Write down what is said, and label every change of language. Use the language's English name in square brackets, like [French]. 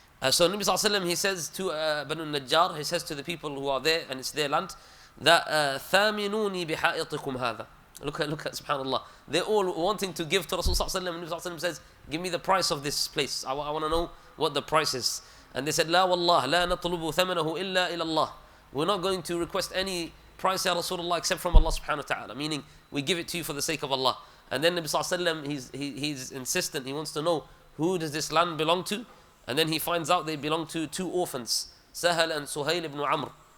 [English] So Nabi sallallahu alaihi wasallam, he says to Banu Najjar, he says to the people who are there, and it's their land, that [Arabic] ثَامِنُونِي بِحَائِطِكُمْ هَذَا. [English] Look at subhanallah. They're all wanting to give to Rasul sallallahu alaihi wasallam, and Nabi sallallahu alaihi wasallam says, give me the price of this place. I want to know what the price is. And they said, [Arabic] لا والله لا نطلب ثمنه إلا إلى الله. [English] We're not going to request any price, Ya Rasulullah, except from Allah subhanahu wa ta'ala. Meaning, we give it to you for the sake of Allah. And then Nabi sallallahu alaihi wasallam, he's insistent, he wants to know, who does this land belong to? And then he finds out they belong to two orphans, Sahal and Suhail ibn Amr.